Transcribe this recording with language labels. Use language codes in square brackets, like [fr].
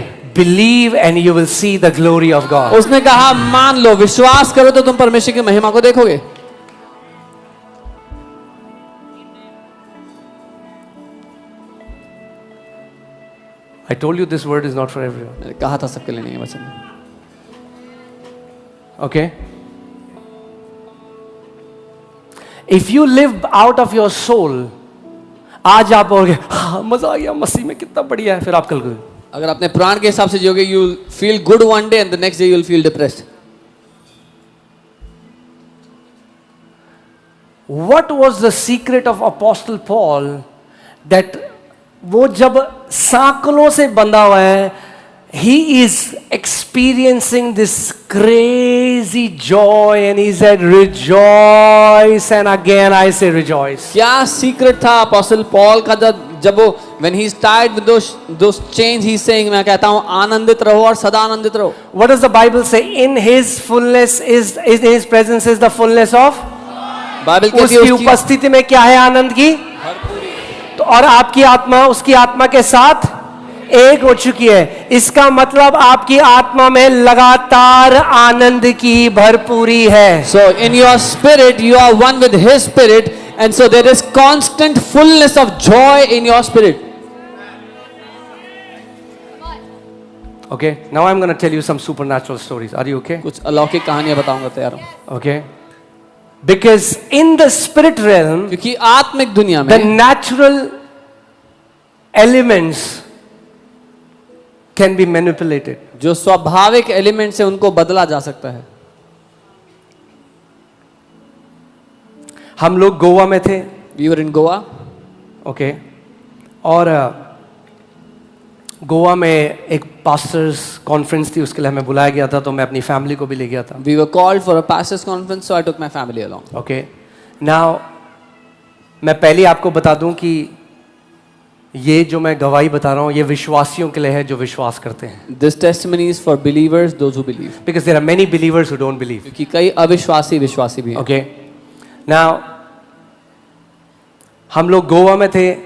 [en] said, believe and you will see the glory of God. [hi] उसने कहा मान लो, विश्वास करो तो तुम परमेश्वर की महिमा को देखोगे. [en] I told you this word is not for everyone. [hi] मैंने कहा था सबके लिए नहीं है वचन. [en] Okay? If you live out of your soul, [hi] आज आप बोलोगे हाँ मजा आ गया, मसीह में कितना बढ़िया है, फिर आप कल को अगर अपने प्राण के हिसाब से जियोगे, [en] you will feel good one day and the next day you will feel depressed. What was the secret of Apostle Paul that [hi] वो जब सांकलों से बंधा हुआ है, [en] he is experiencing this crazy joy and he said rejoice, and again I say rejoice. [hi] क्या secret था apostle Paul का? जब वो [en] when he is tied with those chains, he is saying, [hi] मैं कहता हूँ आनंदित रहो और सदा आनंदित रहो. [en] What does the Bible say? In his fullness is in his presence is the fullness of. [hi] Bible कहती है उसकी उसकी उपस्थिति में क्या है? आनंद की. तो और आपकी आत्मा उसकी आत्मा के साथ एक हो चुकी है. इसका मतलब आपकी आत्मा में लगातार आनंद की भरपूरी है. [en] So in your spirit you are one with his spirit, and so there is constant fullness of joy in your spirit. Okay, now I'm going to tell you some supernatural stories. Are you okay? [hi] कुछ अलौकिक कहानियां बताऊंगा, तैयार हूं। [en] Okay. Because in the spirit realm, [hi] क्योंकि आत्मिक दुनिया [en] the [hi] में [en] natural elements can be manipulated. [hi] जो स्वाभाविक एलिमेंट से उनको बदला जा सकता है। हम लोग गोवा में थे, [en] We were in Goa. [hi] Okay, और गोवा में एक पास्टर्स कॉन्फ्रेंस थी, उसके लिए हमें बुलाया गया था, तो मैं अपनी फैमिली को भी ले गया था। [en] We were called for a pastors conference, so I took my family along. [hi] Okay, now मैं पहले आपको बता दूं कि ये जो मैं गवाही बता रहा हूँ ये विश्वासियों के लिए है जो विश्वास करते हैं। [en] This testimony is for believers, those who believe. Because there are many believers who don't believe. [hi] क्योंकि कई अविश्वासी विश्वासी भी हैं। ओके, नाउ हम लोग गोवा में थे